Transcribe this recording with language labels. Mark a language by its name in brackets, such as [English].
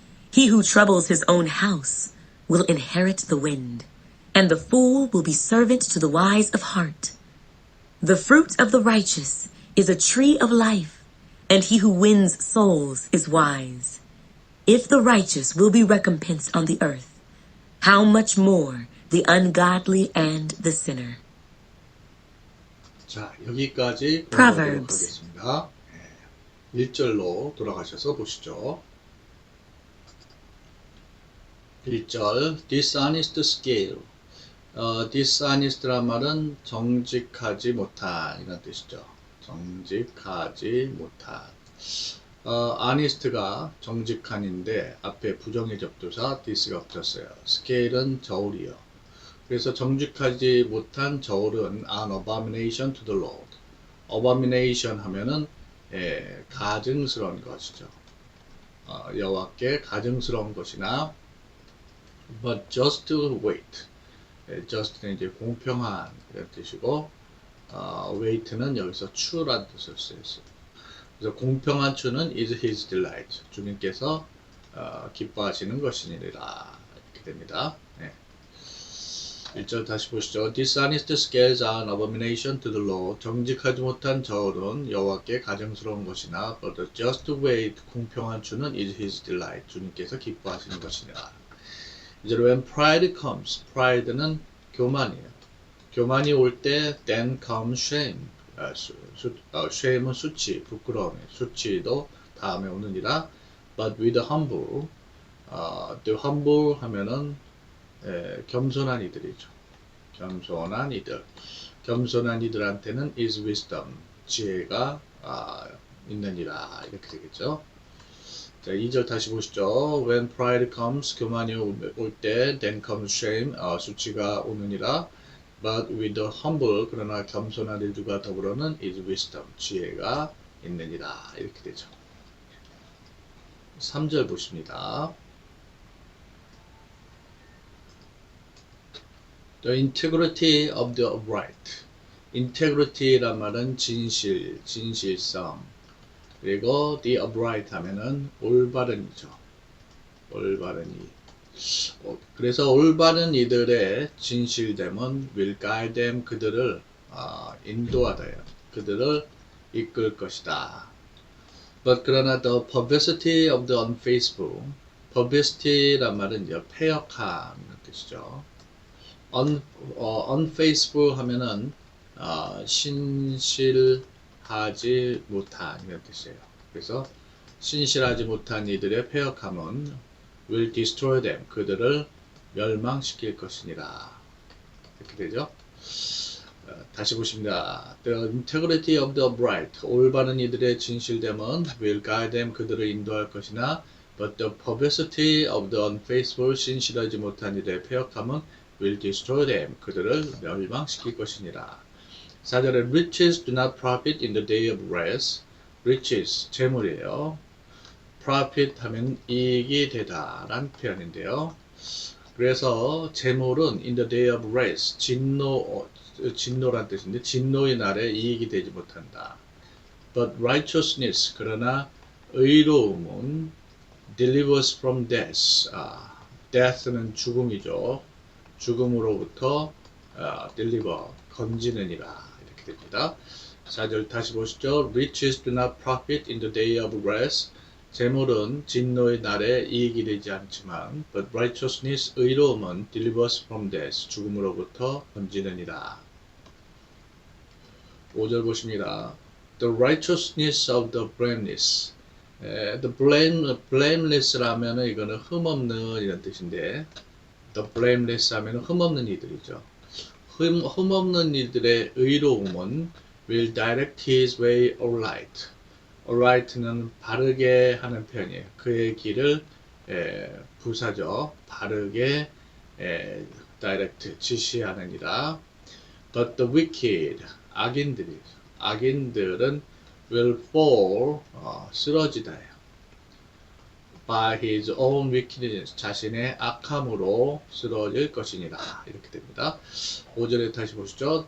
[English] He who troubles his own house will inherit the wind, and the fool will be servant to the wise of heart. The fruit of the righteous is a tree of life, and he who wins souls is wise. If the righteous will be recompensed on the earth, how much more the ungodly and the sinner. [Korean] 자, 여기까지 공부하도록 [English] Proverbs. [Korean] 하겠습니다. 1절로 돌아가셔서 보시죠. [English] 1절 dishonest scale. [Korean] dishonest란 말은 정직하지 못한 이런 뜻이죠. 정직하지 못한. honest가 정직한인데 앞에 부정의 접두사 this가 붙었어요. scale은 저울이요. 그래서 정직하지 못한 저울은 [English] an abomination to the Lord. [Korean] abomination 하면은 가증스러운 것이죠. 여호와께 가증스러운 것이나 [English] but just weight. [Korean] just는 이제 공평한 이런 뜻이고 weight는 여기서 추라는 뜻을 쓰였어요. 그래서 공평한 추는 [English] is his delight. [Korean] 주님께서 기뻐하시는 것이니라. 이렇게 됩니다. 네. 1절 다시 보시죠. [English] Dishonest scales are an abomination to the Lord. [Korean] 정직하지 못한 저울은 여호와께 가증스러운 것이나 [English] but the just weight, [Korean] 공평한 추는 [English] is his delight. [Korean] 주님께서 기뻐하시는 것이니라. [English] 이제 when pride comes, pride는 교만이에요. [Korean] 교만이 올 때 [English] then comes shame. [Korean] shame은 수치, 부끄러움, 수치도 다음에 오느니라. [English] But with the humble, the humble [Korean] 하면은 겸손한 이들이죠. 겸손한 이들. 겸손한 이들한테는 [English] is wisdom, [Korean] 지혜가 있느니라. 이렇게 되겠죠. 자, 2절 다시 보시죠. [English] When pride comes, [Korean] 교만이 올 때, [English] then comes shame, [Korean] 수치가 오느니라. [English] But with the humble, [Korean] 그러나 겸손한 이들과 더불어는 [English] is wisdom, [Korean] 지혜가 있느니라. 이렇게 되죠. 3절 보십니다. [English] The integrity of the upright. [Korean] integrity란 말은 진실, 진실성. 그리고 [English] the upright [Korean] 하면은 올바른이죠. 올바른 이. 그래서 올바른 이들의 진실됨은 [English] will guide them, [Korean] 그들을 인도하다요. 그들을 이끌 것이다. [English] But 그러나 the perversity of the unfaithful. [Korean] perversity란 말은 이제 패역함이라는 뜻이죠. unfaithful 하면은 신실하지 못한 이런 뜻이에요. 그래서 신실하지 못한 이들의 패역함은 [English] will destroy them, [Korean] 그들을 멸망시킬 것이니라. 이렇게 되죠. 다시 보십니다. [English] The integrity of the upright, [Korean] 올바른 이들의 진실됨은 [English] will guide them, [Korean] 그들을 인도할 것이나 [English] but the perversity of the unfaithful, [Korean] 신실하지 못한 이들의 패역함은 [English] will destroy them, [Korean] 그들을 멸망시킬 것이니라. [English] 4절에 riches do not profit in the day of rest. riches, 재물이에요. [Korean] profit 하면 이익이 되다 라는 표현인데요. 그래서 재물은 [English] in the day of rest, [Korean] 진노란 뜻인데 진노의 날에 이익이 되지 못한다. [English] But righteousness, [Korean] 그러나 의로움은 [English] delivers from death. [Korean] death는 죽음이죠. 죽음으로부터 deliver, 건지느니라. 이렇게 됩니다. 4절 다시 보시죠. [English] Riches do not profit in the day of rest. [Korean] 재물은 진노의 날에 이익이 되지 않지만 [English] but righteousness, [Korean] 의로움은 [English] delivers from death, [Korean] 죽음으로부터 건지느니라. 5절 보십니다. [English] The righteousness of the blameless. [Korean] The blameless라면 이거는 흠없는 이런 뜻인데 the blameless 하면 흠없는 이들이죠. 흠없는 이들의 의로움은 [English] will direct his way aright. [Korean] alright는 바르게 하는 표현이에요. 그의 길을 부사죠. 바르게 direct, 지시하느니라. [English] But the wicked, [Korean] 악인들은 [English] will fall, [Korean] 쓰러지다요. [English] By his own wickedness, [Korean] 자신의 악함으로 쓰러질 것이니라. 이렇게 됩니다. 5절에 다시 보시죠.